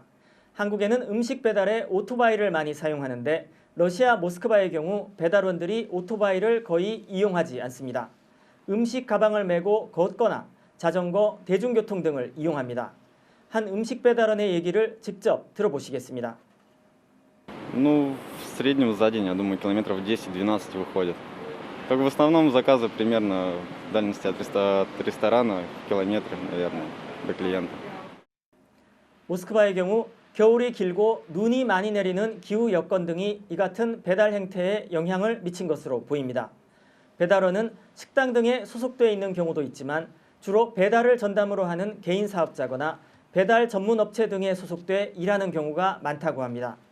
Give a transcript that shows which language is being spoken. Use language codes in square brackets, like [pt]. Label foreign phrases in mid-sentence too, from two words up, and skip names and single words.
[ko] 한국에는 음식 배달에 오토바이를 많이 사용하는데 러시아 모스크바의 경우 배달원들이 오토바이를 거의 이용하지 않습니다. 음식 가방을 메고 걷거나 자전거, 대중교통 등을 이용합니다. 한 음식 배달원의 얘기를 직접 들어보시겠습니다. [ru] Ну, в среднем за день, я думаю, километров 10-12 выходит. Только в основном заказы примерно в дальности от ресторана километры, наверное, до клиента. [ko] 모스크바의 경우 겨울이 길고 눈이 많이 내리는 기후 여건 등이 이 같은 배달 행태에 영향을 미친 것으로 보입니다. 배달원은 식당 등에 소속돼 있는 경우도 있지만 주로 배달을 전담으로 하는 개인 사업자거나 배달 전문 업체 등에 소속돼 일하는 경우가 많다고 합니다.